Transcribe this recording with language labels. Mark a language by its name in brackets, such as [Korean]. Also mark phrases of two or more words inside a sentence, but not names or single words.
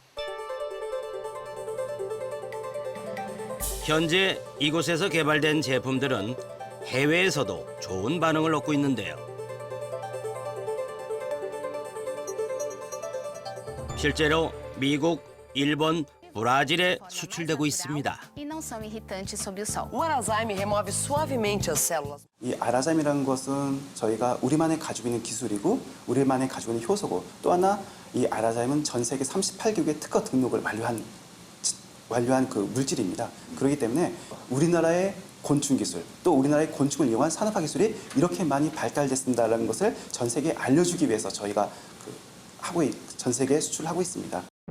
[Korean] 현재 이곳에서 개발된 제품들은 해외에서도 좋은 반응을 얻고 있는데요. 실제로 미국, 일본, 브라질에 수출되고 있습니다. [Portuguese] E não são irritantes sob o sol. O Arazaime remove suavemente as células. [Korean] 이 아라자미라는 것은 저희가 우리만의 가지고 있는 기술이고 우리만의 가지고 있는 효소고 또 하나 이 아라자임은 전 세계 38개국의 특허 등록을 완료한 그 물질입니다. 그렇기 때문에 우리나라의 곤충 기술 또 우리나라의 곤충을 이용한 산업화 기술이 이렇게 많이 발달됐습니다라는 것을 전 세계에 알려주기 위해서 저희가 전 세계에 수출하고 있습니다.